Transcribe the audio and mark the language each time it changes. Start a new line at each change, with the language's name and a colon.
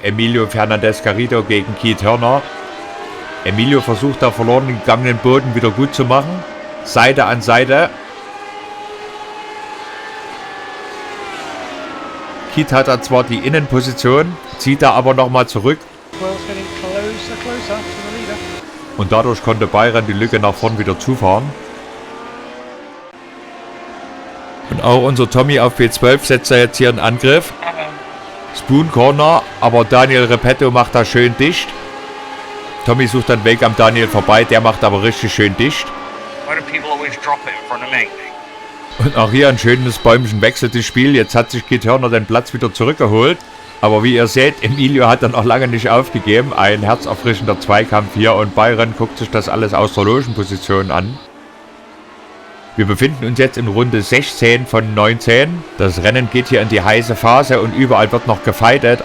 German: Emilio Fernandez Garrido gegen Keith Turner. Emilio versucht da verloren gegangenen Boden wieder gut zu machen. Seite an Seite. Keith hat da zwar die Innenposition, zieht da aber nochmal zurück.
English: Well, it's getting closer to the leader.
German: Und dadurch konnte Byron die Lücke nach vorn wieder zufahren. Und auch unser Tommy auf P12 setzt er jetzt hier einen Angriff. Spoon Corner, aber Daniel Repetto macht da schön dicht. Tommy sucht dann Weg am Daniel vorbei, der macht aber richtig schön dicht.
English: Why do people always drop it in front of me?
German: Und auch hier ein schönes Bäumchen wechselt das Spiel. Jetzt hat sich Keith Turner den Platz wieder zurückgeholt. Aber wie ihr seht, Emilio hat dann auch lange nicht aufgegeben. Ein herzerfrischender Zweikampf hier und Byron guckt sich das alles aus der Logenposition an. Wir befinden uns jetzt in Runde 16 von 19. Das Rennen geht hier in die heiße Phase und überall wird noch gefightet.